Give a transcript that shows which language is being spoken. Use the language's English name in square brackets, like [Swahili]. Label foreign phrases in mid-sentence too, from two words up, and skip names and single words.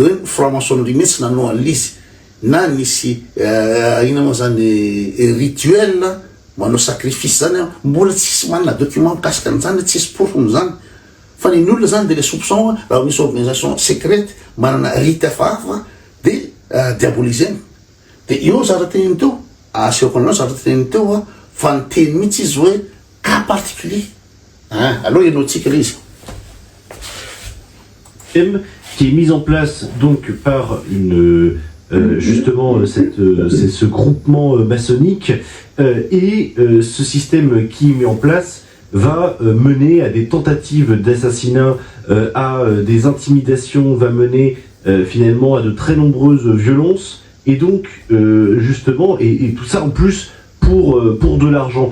[Malagasy] hoe franc-maçonnerie mihitsy nanao an'izy na nisy ina moa zany rituel manao sacrifice zany mbola tsisy manana document mikasika an'izany tsisy profony zany fa ny olona zany [French] de le soupçon [Malagasy] raha misy [French] organisation secrète [Malagasy] manana rite hafahafa de diaboliseny de io zara-teniny teo aseoko anao zara-teniny teo fa niteny mihitsy izy hoe [French] cas particulier [Malagasy] aloha ianao tsika le izy [French] qui est mise en place donc par une justement ce groupement maçonnique et ce système qui est mis en place va mener à des tentatives d'assassinat, à des intimidations, va mener finalement à de très nombreuses violences et donc justement et tout ça en plus pour de l'argent.